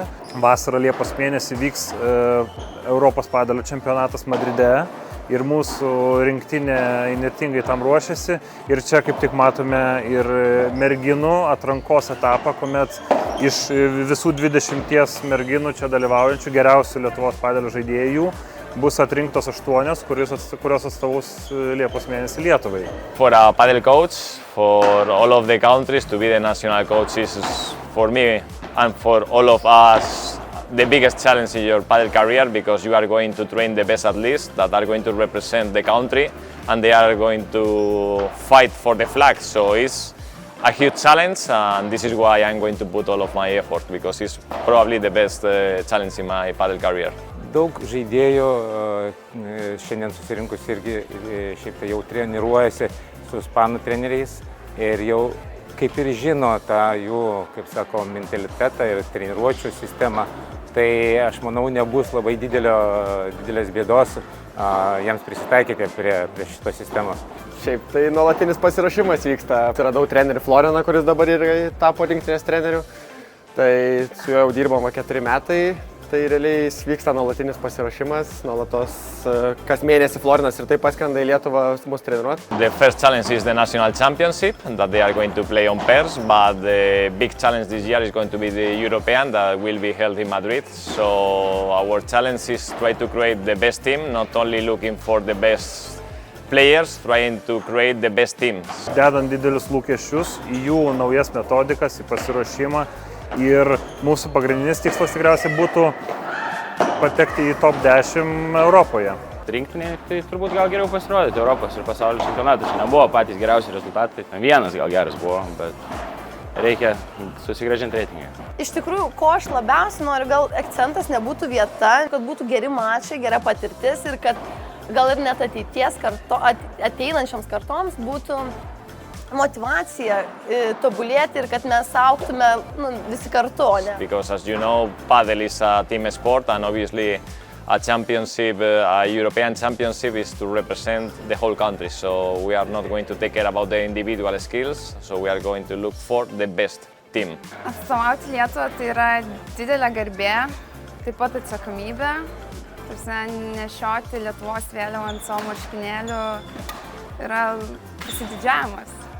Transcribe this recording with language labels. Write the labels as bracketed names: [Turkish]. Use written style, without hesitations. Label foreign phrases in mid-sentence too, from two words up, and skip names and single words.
[Lithuanian] Vasarą Liepos mėnesį vyks Europos padelio čempionatas Madride ir mūsų rinktinė įnirtingai tam ruošiasi. Ir čia kaip tik matome ir merginų atrankos etapą, kuomet iš visų 20 merginų čia dalyvaujančių geriausių Lietuvos padelio žaidėjų bus atrinktos 8, kurios atstovaus Liepos mėnesį Lietuvai. [English] For a padel coach, for all of the countries to be the national coach is for me and for all of us the biggest challenge in your padel career, because you are going to train the best athletes that are going to represent the country and they are going to fight for the flag. So it's a huge challenge, and this is why I'm going to put all of my effort, because it's probably the best challenge in my padel career. [Lithuanian] Daug žaidėjų šiandien susirinkus irgi šiaip tai jau treniruojasi su ispanų treneriais ir jau kaip ir žino tą jų, kaip sako, mentalitetą ir treniruočių sistemą. Tai aš manau nebus labai didelės bėdos jiems prisitaikyti prie šitos sistemos. Šiaip tai nuolatinis pasiruošimas vyksta. Atsiradau trenerį Floriną, kuris dabar ir tapo rinktinės treneriu. Tai su juo jau dirbama 4 metai. Tai realiai vyksta nuolatinis pasiruošimas, nuolatos kas mėnesį Florinas ir taip paskrenda į Lietuvą mus treniruoti. [English] The first challenge is the national championship that they are going to play on pairs, but the big challenge this year is going to be the European that will be held in Madrid. So our challenge is try to create the best team, not only looking for the best players, trying to create the best team. [Lithuanian] Dedant didelius lūkesčius į jų naujas metodikas, į pasiruošimą. Ir mūsų pagrindinis tikslas tikriausiai būtų patekti į top 10 Europoje. Rinktinė, tai turbūt gal geriau pasirodyti Europos ir pasaulio čempionatuose. Nebuvo patys geriausi rezultatai. Vienas gal geras buvo, bet reikia susigrąžinti reitingą. Iš tikrųjų, ko aš labiausiai noriu, gal akcentas nebūtų vieta, kad būtų geri mačai, gera patirtis ir kad gal ir net ateinančioms kartoms būtų motivacija tobulėti ir kad mes augtume visi kartu, ne? [English] Because as you know, padel is a team sport, and obviously a championship, a European championship is to represent the whole country. So we are not going to take care about the individual skills, so we are going to look for the best team. [Lithuanian] Atstovauti Lietuvą tai yra didelė garbė, taip pat atsakomybė. Nešioti Lietuvos vėliavą ant savo marškinėlių yra pasididžiavimas.